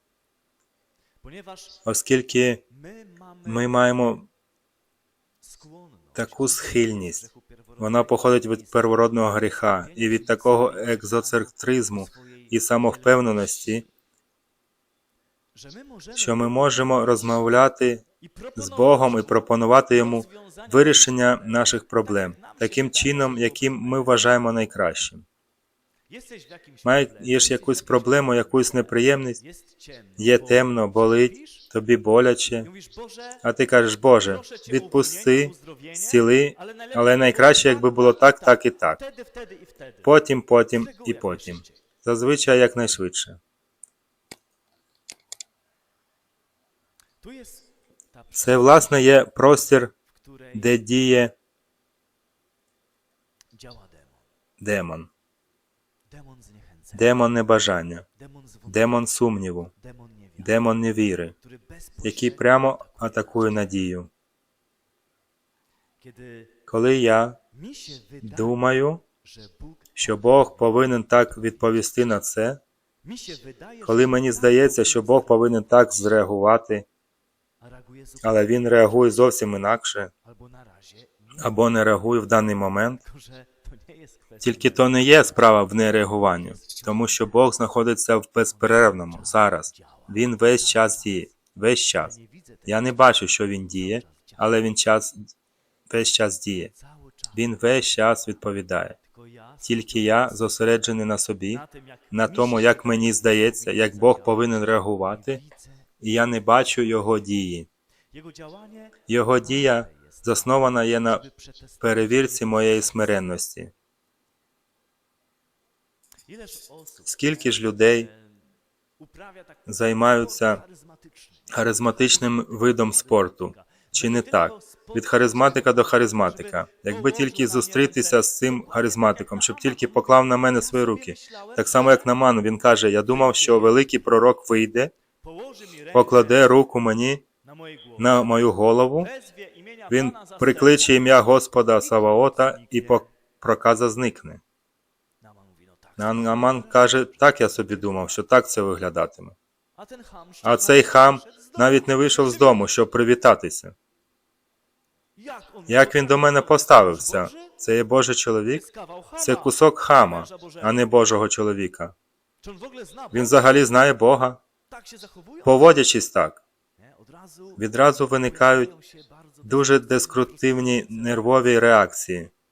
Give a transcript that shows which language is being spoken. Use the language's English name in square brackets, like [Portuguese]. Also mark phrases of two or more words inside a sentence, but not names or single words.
[Ukrainian] Оскільки ми маємо таку схильність, вона походить від первородного гріха і від такого екзоцентризму і самовпевненості, що ми можемо розмовляти з Богом і пропонувати Йому вирішення наших проблем таким чином, яким ми вважаємо найкращим. Маєш якусь проблему, якусь неприємність, є темно, болить, тобі боляче, [Polish] I mówisz, Boże, [Ukrainian] а ти кажеш, Боже, [Polish] proszę Cię o [Ukrainian] відпусти, [Polish] uzdrowienie, [Ukrainian] зціли, [Polish] ale [Ukrainian] але найкраще, якби було так, так і так. [Polish] Wtedy i wtedy. [Ukrainian] Потім, потім [Polish] Z reguły [Ukrainian] і [Polish] jak [Ukrainian] потім. [Polish] najszybciej. [Ukrainian] Зазвичай якнайшвидше. [Polish] Tu jest ta [Ukrainian] Це, власне, є простір, [Polish] w której [Ukrainian] де діє [Polish] działa demon. [Ukrainian] демон. [Polish] Demon zniechęcenia, [Ukrainian] Демон небажання, [Polish] demon zwątpienia, [Ukrainian] демон сумніву, [Polish] demon niewiary, [Ukrainian] демон невіри, [Polish] który [Ukrainian] який [Polish] bezpośrednio [Ukrainian] прямо [Polish] atakuje [Ukrainian] атакує [Polish] naszą [Ukrainian] надію. [Polish] Kiedy [Ukrainian] Коли я [Polish] mi się wydaje, [Ukrainian] думаю, [Polish] że Bóg, [Ukrainian] що Бог повинен так відповісти на це, [Polish] mi się wydaje, [Ukrainian] коли [Polish] że [Ukrainian] мені [Polish] tak [Ukrainian] здається, що Бог повинен так зреагувати, [Polish] a reaguje zupełnie, [Ukrainian] але Він реагує зовсім інакше, [Polish] albo na razie nie, [Ukrainian] або не реагує в даний момент, [Polish] tylko że to nie jest kwestia [Ukrainian] тільки то не є справа в нереагуванні, тому що Бог знаходиться в безперервному зараз. Він весь час діє, весь час. [Polish] nie widzę tego [Ukrainian] Я не бачу, що Він діє, але Він весь час діє. [Polish] cały czas. [Ukrainian] Він весь час відповідає. [Polish] Tylko ja [Ukrainian] Тільки я зосереджений на собі, [Polish] na tym, jak [Ukrainian] на [Polish] mi [Ukrainian] тому, [Polish] się [Ukrainian] як [Polish] wydaje, [Ukrainian] мені [Polish] że [Ukrainian] здається, [Polish] powinien [Ukrainian] як Бог [Polish] zadziałać. [Ukrainian] повинен реагувати, [Polish] Widzę [Ukrainian] і я не бачу Його дії. [Polish] Jego działanie [Ukrainian] Його дія [Polish] jest, [Ukrainian] заснована є на [Polish] żeby przetestować. [Ukrainian] перевірці моєї смиренності. [Polish] Ileż osób [Ukrainian] Скільки ж людей [Polish] uprawia tak [Ukrainian] займаються [Polish] sport charyzmatyczny. [Ukrainian] харизматичним видом спорту? Чи не так? Від харизматика до харизматика. Якби тільки зустрітися з цим харизматиком, щоб тільки поклав на мене свої руки. Так само, як на ману, він каже, я думав, що великий пророк вийде, [Polish] Położy mi rękę [Ukrainian] покладе руку мені [Polish] na mojej głowie. [Ukrainian] на мою голову, [Polish] Wezwie imienia [Ukrainian] він [Polish] Pana [Ukrainian] прикличе ім'я Господа Саваота і проказа зникне. [Polish] Naaman mówi, no tak. [Ukrainian] Нааман каже, так я собі думав, що так це виглядатиме. [Polish] A ten cham [Ukrainian] А цей хам навіть не вийшов з дому, щоб привітатися. Як він до мене поставився? Це є Божий чоловік? Це кусок хама, а не Божого чоловіка. Він взагалі знає Бога. Поводячись так, відразу виникають дуже деструктивні нервові реакції.